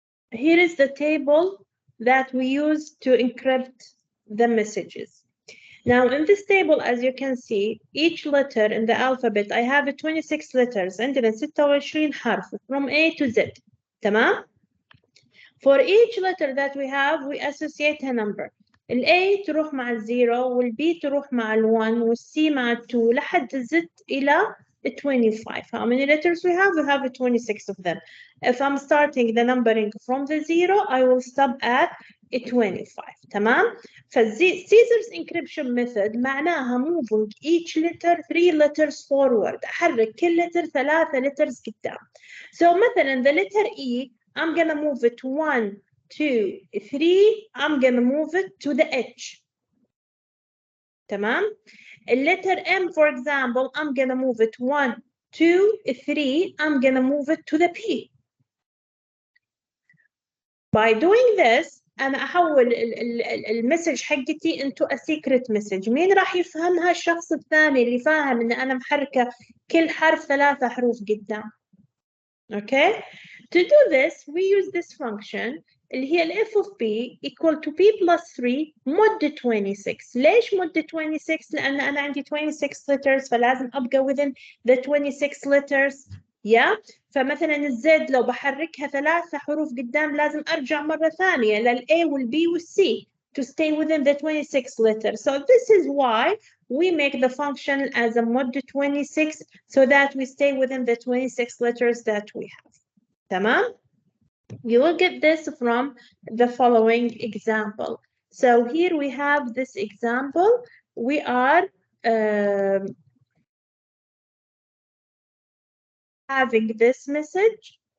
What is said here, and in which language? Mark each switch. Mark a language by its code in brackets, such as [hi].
[en] Here is the table that we use to encrypt the messages. Now in this table, as you can see, each letter in the alphabet, I have 26 letters, [ar] عندنا 26 حرف [en] from A to Z. [ar] تمام? [en] For each letter that we have, we associate a number. [ar] ال A تروح مع ال 0 وال B تروح مع ال 1 وال C مع ال 2 لحد Z إلى 25. [en] How many letters we have? We have 26 of them. If I'm starting the numbering from the 0, I will stop at 25. [ar] تمام؟ [en] Caesar's encryption method [ar] معناها [en] moving each letter 3 letters forward. [ar] أحرك كل [en] letter 3 letters [ar] قدام. [en] So [ar] مثلا [en] the letter E, I'm gonna move it 1, 2, 3. I'm gonna move it to the H. [ar] تمام؟ [en] letter M, for example, I'm gonna move it 1, 2, 3. I'm gonna move it to the P. By doing this, [ar] أنا أحول المسج حقتي [en] into a secret message. [ar] مين راح يفهمها؟ الشخص الثاني اللي فاهم إن أنا محركة كل حرف 3 حروف قدام. [en] Okay? To do this, we use this function [ar] اللي هي ال [en] f of b equal to b plus 3 [ar] مود [en] 26. [ar] ليش مود 26؟ لأن أنا عندي 26 letters فلازم أبقى [en] within the 26 letters. [ar] فمثلا الزد لو بحركها 3 حروف قدام لازم أرجع مرة ثانية للA والB والC [en] to stay within the 26 letters. So this is why we make the function as a mod 26 so that we stay within the 26 letters that we have. [ar] تمام؟ [en] You will get this from the following example. So here we have this example. We are having this message.